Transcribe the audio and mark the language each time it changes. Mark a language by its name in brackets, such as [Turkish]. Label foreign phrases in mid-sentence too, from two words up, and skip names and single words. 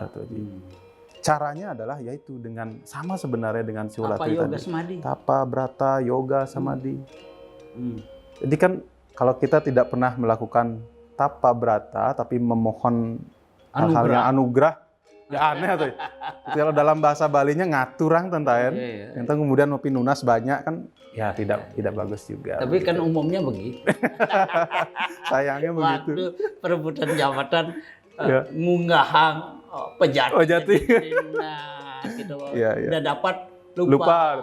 [Indonesian] Caranya adalah yaitu dengan sama sebenarnya dengan Siwalatri tadi. Tapa, Brata, Yoga, Samadhi. Jadi kan kalau kita tidak pernah melakukan tapa brata tapi memohon hal-hal yang anugerah, ya aneh tuh. Kalau dalam bahasa Balinya [Balinese] ngaturang tentayan, [Indonesian] entah kemudian mau pinunas banyak kan, ya tidak bagus juga. Tapi kan umumnya begitu. Sayangnya begitu. Waktu perebutan jabatan [Balinese] munggahang pejati. [Indonesian] Nah, gitu. Udah dapat lupa.